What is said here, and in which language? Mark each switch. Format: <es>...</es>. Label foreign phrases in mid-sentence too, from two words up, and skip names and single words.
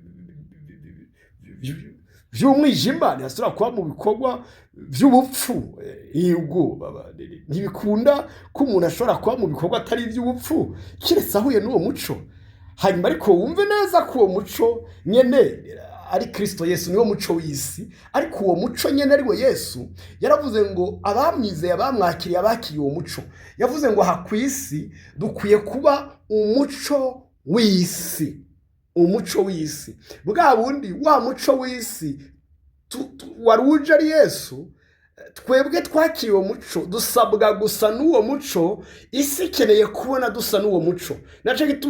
<rn>vy'umwijima ntibasubira kuba mu bikorwa vy'ubupfu ubwo ntibikunda ko umuntu ashobora kuba mu bikorwa atari ivy'ubupfu kiretse ahuye n'uwo muco hanyuma ariko wumve neza ko uwo muco nyene ari Kristo Yesu niwo muco w'isi ariko uwo muco nyene ari we Yesu yaravuze ngo abamwizeye abamwakiriye abakiriye uwo muco yavuze ngo hakwisi dukwiye kuba umuco w'isi umuco w'isi bwa bundi wa muco w'isi waruje ari Yesu twebwe twakiriye uwo muco dusabwa gusa n'uwo muco isi ikeneye kubona dusa n'uwo muco naco gituma</rn>